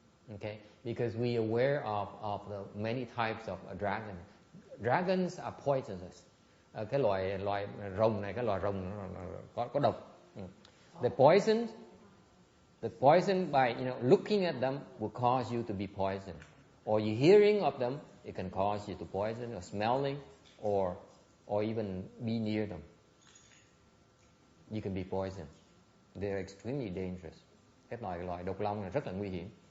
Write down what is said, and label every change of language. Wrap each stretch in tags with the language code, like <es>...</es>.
<en>Okay, because we are aware of the many types of a dragon. Dragons are poisonous.</en> <vi>Cái loại rồng này, cái loại rồng có độc.</vi> <en>The poison by looking at them will cause you to be poisoned, or you hearing of them, it can cause you to poison, or smelling, or even be near them. You can be poisoned. They are extremely dangerous.</en> <vi>Cái loại độc long này rất là nguy hiểm.</vi>